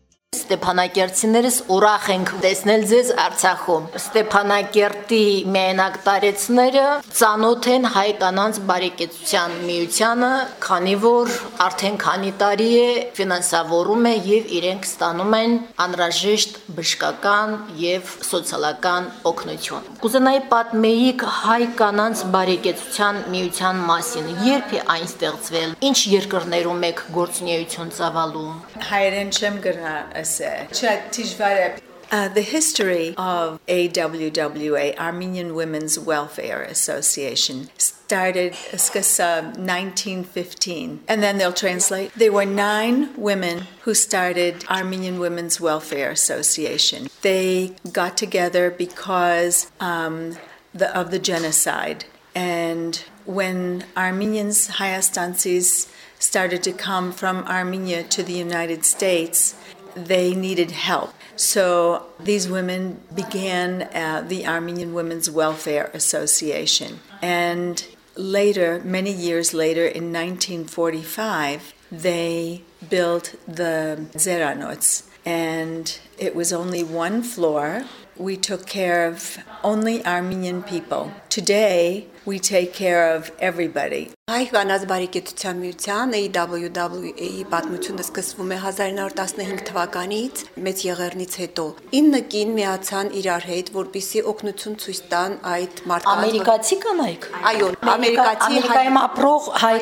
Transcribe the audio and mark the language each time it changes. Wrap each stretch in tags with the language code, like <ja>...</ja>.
<hy>Ստեփանակերտցիներս, ուրախ ենք տեսնել ձեզ Արցախում։ Ստեփանակերտի միայնակ տարեցները ծանոթ են հայ կանանց բարեկեցության միությանը, քանի որ արդեն քանի տարի է ֆինանսավորում է եւ իրենք ստանում են անհրաժեշտ բժշկական եւ սոցիալական օգնություն։ Կուզենայի պատմեիք հայ կանանց բարեկեցության միության մասին, երբ է այն ստեղծվել, ինչ երկրներում է գործունեություն ծավալում։ Հայերեն չեմ գրա</hy> <en>The history of AWWA, Armenian Women's Welfare Association, started 1915, and then they'll translate. There were 9 women who started Armenian Women's Welfare Association. They got together because of the genocide, and when Armenians, Hayastantsis, started to come from Armenia to the United States, they needed help. So these women began the Armenian Women's Welfare Association. And later, many years later, in 1945, they built the Zeranots. And it was only one floor. We took care of only Armenian people. Today, we take care of everybody.</en> <hy>Հայ կանանց բարեկեցության միության AWWA-ի պատմությունը սկսվում է 1915 թվականից մեծ եղեռնից հետո։ 9 կին միացան իրար հետ, որպիսի օգնություն ցույց տան այդ մարդկանց։ Ամերիկացի կանայք։ Այո, ամերիկացի Ամերիկայում ապրող հայ</hy>